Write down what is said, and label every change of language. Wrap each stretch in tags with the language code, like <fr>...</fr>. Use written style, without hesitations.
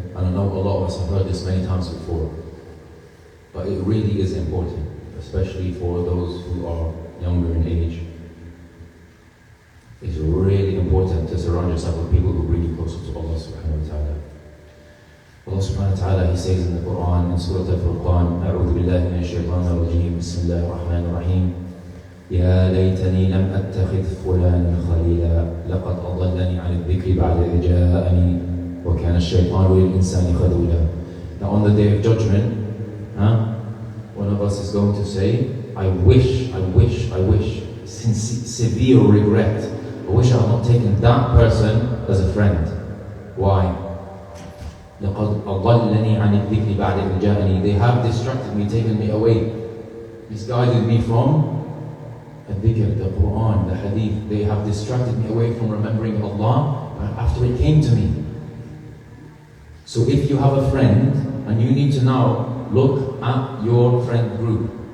<en>And I know a lot of us have heard this many times before, but it really is important, especially for those who are younger in age. It's really important to surround yourself with people who bring you closer to Allah subhanahu wa ta'ala. Allah subhanahu wa ta'ala, He says in the Quran, in Surah Al-Furqan,</en> <ar>أعوذ بالله من الشيطان الرجيم, بسم الله الرحمن الرحيم. يا ليتني لم أتخذ فلانا خليلا لقد أضلني عن الذكر بعد إذ جاءني وكان الشيطان للإنسان خذولا.</ar> <en>Now on the day of judgment, one of us is going to say, I wish, severe regret, I wish I had not taken that person as a friend. Why?</en> <ar>لقد أضلني عن الذكر بعد إذ جاءني.</ar> <en>They have distracted me, taken me away, misguided me from the dhikr, the Quran, the hadith. They have distracted me away from remembering Allah after it came to me. So if you have a friend, and you need to now look at your friend group.</en>